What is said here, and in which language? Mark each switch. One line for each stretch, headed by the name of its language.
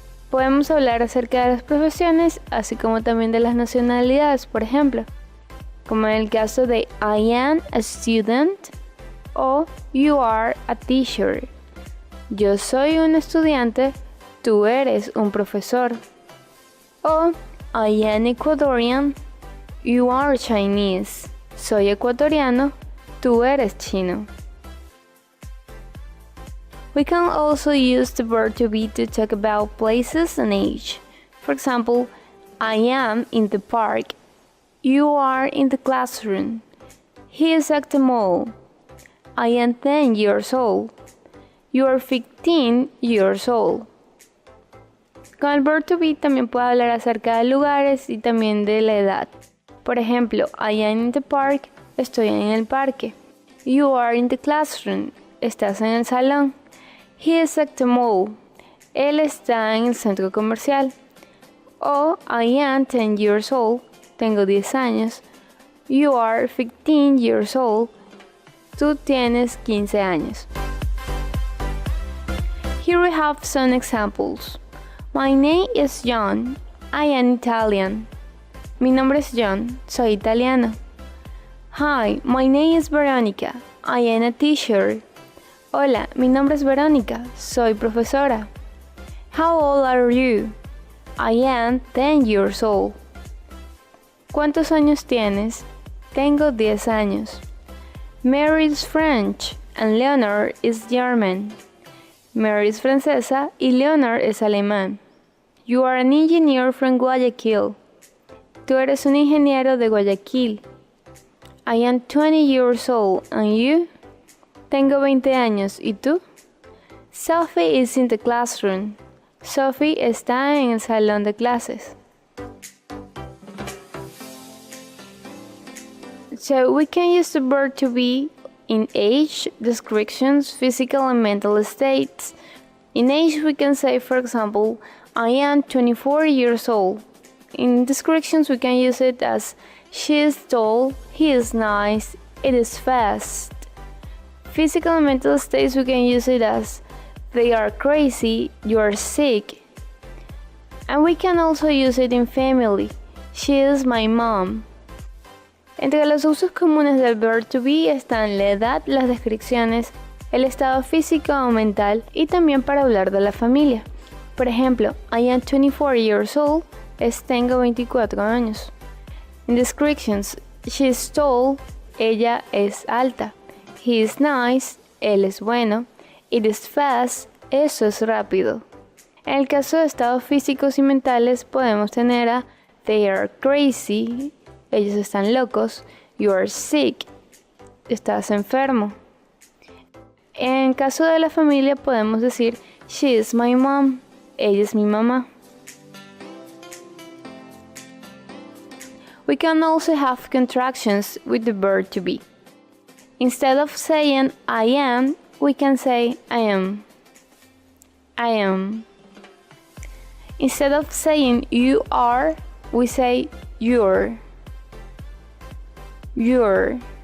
Spanish: Podemos hablar acerca de las profesiones, así como también de las nacionalidades, por ejemplo. Como en el caso de
English: I am a student o you are a teacher.
Spanish: Yo soy un estudiante, tú eres un profesor.
English: O I am Ecuadorian, you are Chinese.
Spanish: Soy ecuatoriano, tú eres chino.
English: We can also use the verb to be to talk about places and age. For example, I am in the park, you are in the classroom, he is at the mall, I am 10 years old, you are 15 years old.
Spanish: Con el verb to be también puedo hablar acerca de lugares y también de la edad. Por ejemplo,
English: I am in the park,
Spanish: estoy en el parque.
English: You are in the classroom,
Spanish: estás en el salón.
English: He is at the mall,
Spanish: él está en el centro comercial.
English: O I am 10 years old,
Spanish: tengo 10 años.
English: You are 15 years old,
Spanish: tú tienes 15 años.
English: Here we have some examples. My name is John, I am Italian.
Spanish: Mi nombre es John, soy italiano.
English: Hi, my name is Veronica, I am a teacher.
Spanish: Hola, mi nombre es Verónica, soy profesora.
English: How old are you? I am 10 years old.
Spanish: ¿Cuántos años tienes? Tengo 10 años.
English: Mary is French and Leonard is German.
Spanish: Mary es francesa y Leonard es alemán.
English: You are an engineer from Guayaquil.
Spanish: Tú eres un ingeniero de Guayaquil.
English: I am 20 years old, and you?
Spanish: Tengo 20 años, ¿y tú?
English: Sophie is in the classroom.
Spanish: Sophie está en el salón de clases.
English: So we can use the verb to be in age, descriptions, physical and mental states. In age we can say, for example, I am 24 years old. In descriptions, we can use it as she is tall, he is nice, it is fast. Physical and mental states, we can use it as they are crazy, you are sick. And we can also use it in family. She is my mom.
Spanish: Entre los usos comunes del verb to be están la edad, las descripciones, el estado físico o mental y también para hablar de la familia. Por ejemplo,
English: I am 24 years old
Spanish: es tengo 24 años.
English: In descriptions, she is tall,
Spanish: ella es alta.
English: He is nice,
Spanish: él es bueno.
English: It is fast,
Spanish: eso es rápido. En el caso de estados físicos y mentales podemos tener a
English: they are crazy,
Spanish: ellos están locos.
English: You are sick,
Spanish: estás enfermo. En caso de la familia podemos decir
English: she is my mom,
Spanish: ella es mi mamá.
English: We can also have contractions with the verb to be. Instead of saying I am, we can say I am. I am. Instead of saying you are, we say you're. You're.